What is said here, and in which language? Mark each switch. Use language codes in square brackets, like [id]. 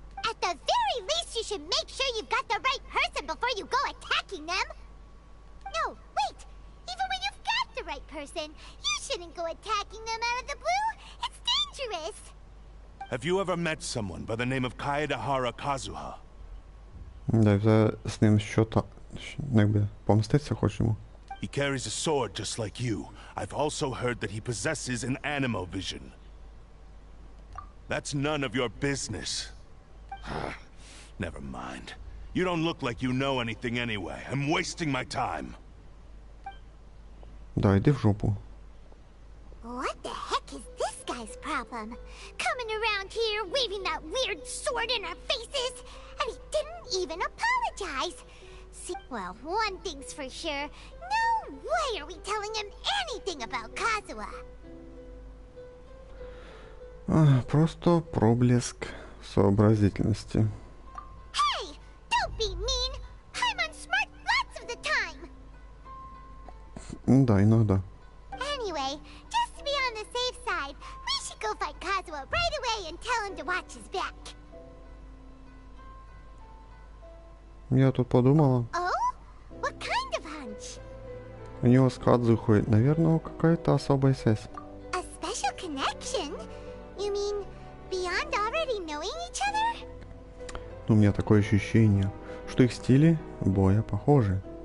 [en] At the very least, you should make sure you've got the right person before you go attacking them. No, wait. Even when you've got the right person, you shouldn't go attacking them out of the blue. It's dangerous. Have you ever met someone by the name of Kaedahara Kazuha? [uk] Да, вже з ним що-то, якби, помститися хочемо. [en] He carries a sword just like you. I've also heard that he possesses an animal vision. That's none of your business. Never mind. You don't look like you know anything anyway. I'm wasting my time. [uk] Да, йди в жопу. [en] What the heck is this guy's problem? Coming around here, waving that weird sword in our faces, and he didn't even apologize. See, well, one thing's for sure. No way are we telling him anything about Kazuha. [ru] Просто проблеск сообразительности. [en] Hey, don't be mean. I'm on smart lots of the time. [ru] Да, иногда. [en] Anyway, just to be on the safe side, we should go find Kazuha right away and tell him to watch his back. [ru] Я тут подумала, [en] Oh? What kind of hunch? [ru] у него с Кадзухой, наверное, какая-то особая связь. [en] A special connection? You mean beyond already knowing each other? [ru] У меня такое ощущение, что их стили боя похожи.